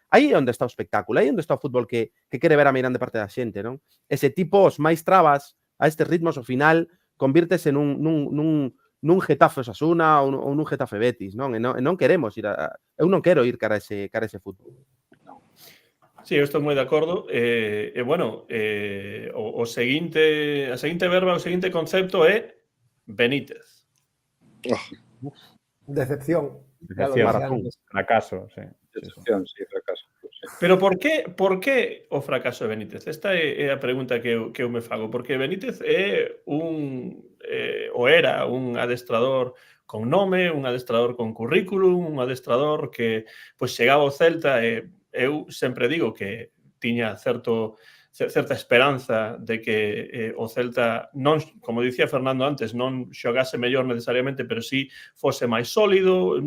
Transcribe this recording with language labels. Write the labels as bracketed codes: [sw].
[gl] Aí é onde está o espectáculo, aí é onde está o fútbol que quere ver a meirande parte da xente, non? Ese tipo, os máis trabas a estes ritmos, ao final, convírtese nun Getafe Osasuna ou nun Getafe Betis, non? E non queremos ir eu non quero ir cara a ese fútbol. Sí, eu estou moi de acordo. Bueno, a seguinte verba, o seguinte concepto é Benítez. [es] Decepción. Ya lo [gl] Decepción. [es] decía antes. [gl] Fracaso, sí. Decepción, sí, fracaso. Sí. Pero por que o fracaso de Benítez? Esta é a pregunta que eu me fago, porque Benítez é ou era un adestrador con nome, un adestrador con currículum, un adestrador que pois chegaba ao Celta e eu sempre digo que tiña certa esperanza de que o Celta non, como dicía Fernando antes, non xogase mellor necesariamente, pero sí fose máis sólido.